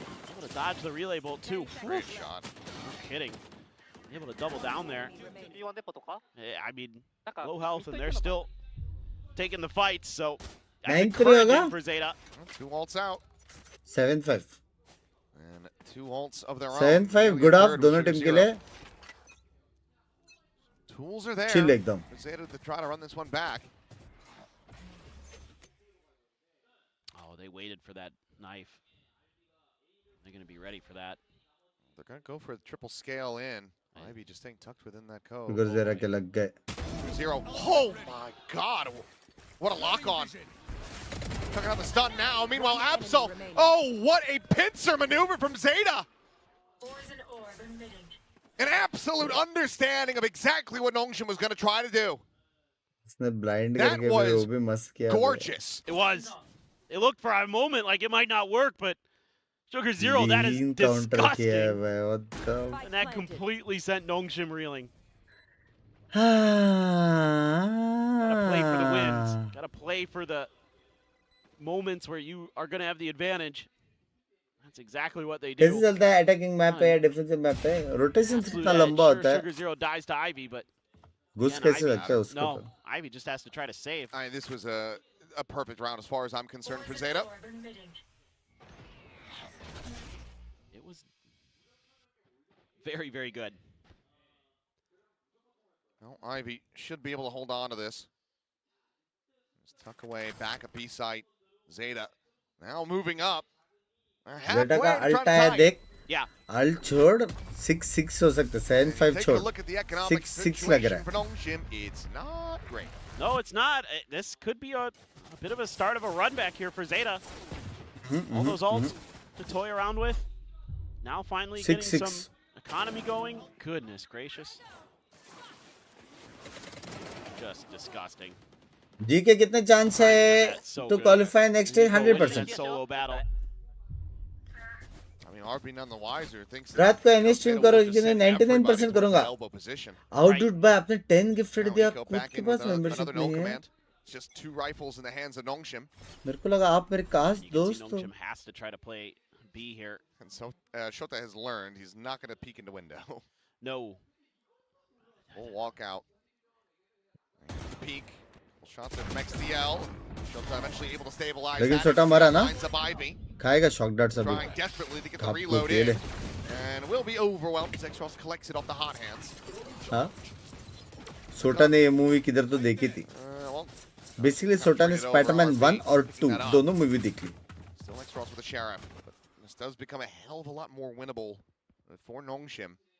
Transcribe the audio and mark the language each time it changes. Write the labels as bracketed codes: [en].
[en] Able to dodge the relay bolt too. Great shot. No kidding. Able to double down there. I mean, low health and they're still taking the fights. So that's encouraging for ZETA. 2 ults out. 7-5. And 2 ults of their own. [hi] 7-5 [en] good off [hi] दोनों team के लिए. [en] Tools are there. [hi] Chill एकदम. [en] ZETA to try to run this one back. Oh, they waited for that knife. They're going to be ready for that. They're going to go for a triple scale in. Ivy just staying tucked within that code. [hi] Sugar Zero के लग गए. [en] 0. Oh my God! What a lock on. Tucking out the stun now. Meanwhile, Absol. Oh, what a pincer maneuver from ZETA. An absolute understanding of exactly what Nongshim was going to try to do. That was gorgeous. It was. It looked for a moment like it might not work, but Sugar Zero, that is disgusting. And that completely sent Nongshim reeling. Gotta play for the wins. Gotta play for the moments where you are going to have the advantage. That's exactly what they do. [hi] कैसे चलता है attacking map पे या defensive map पे? Rotation कितना लंबा होता है? [en] Sugar Zero dies to Ivy, but [hi] Goose कैसे लगता है उसको? [en] No, Ivy just has to try to save. This was a perfect round as far as I'm concerned for ZETA. It was very, very good. Well, Ivy should be able to hold on to this. Just tuck away back at B site. Zeta now moving up. [hi] Zeta का अल्टा है देख. [en] Yeah. [hi] Alt छोड़ 6-6 हो सकता है 7-5 छोड़ 6-6 लग रहा है. [en] It's not great. No, it's not. This could be a bit of a start of a run back here for Zeta. All those ults to toy around with. Now finally getting some economy going. Goodness gracious. Just disgusting. [hi] जी के कितने chance है [en] to qualify next year? 100%. Solo battle. I mean, RB none the wiser thinks [hi] रात को any stream करो कि नहीं 99% करूंगा. आउटडूट bye आपने 10 गिफ्टेड दिया. खुद के पास मेंबरशिप नहीं है. [en] Just 2 rifles in the hands of Nongshim. [hi] मेरे को लगा आप मेरे खास दोस्त हो. [en] Nongshim has to try to play B here. And so Shota has learned he's not going to peek into window. No. We'll walk out. The peek. Shots from XDL. Shota eventually able to stabilize. [hi] लेकिन छोटा मरा ना. खाएगा shock darts अभी. [en] Trying desperately to get the reload in. And will be overwhelmed as Xros collects it off the hot hands. [hi] हाँ. सोटा ने ये मूवी किधर तो देखी थी. Basically सोटा ने स्पाइडरमैन 1 और 2 दोनों मूवी देखी. [en] Still Xros with the sheriff. But this does become a hell of a lot more winnable for Nongshim.